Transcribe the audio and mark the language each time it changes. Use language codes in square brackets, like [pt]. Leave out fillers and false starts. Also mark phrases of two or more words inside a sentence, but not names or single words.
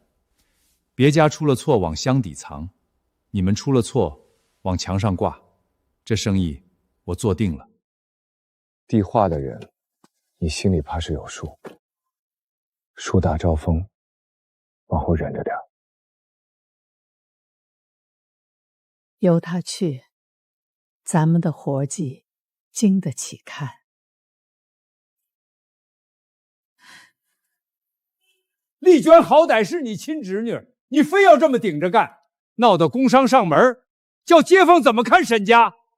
[zh] 別家出了錯往箱底藏，你們出了錯往牆上掛，這生意我做定了。遞話的人，你心裡怕是有數。樹大招風，往後忍着點。由他去，咱們的活計經得起看。丽娟好歹是你親侄女，你非要这麼頂着幹，鬧得工商上門，叫街坊怎麼看沈家？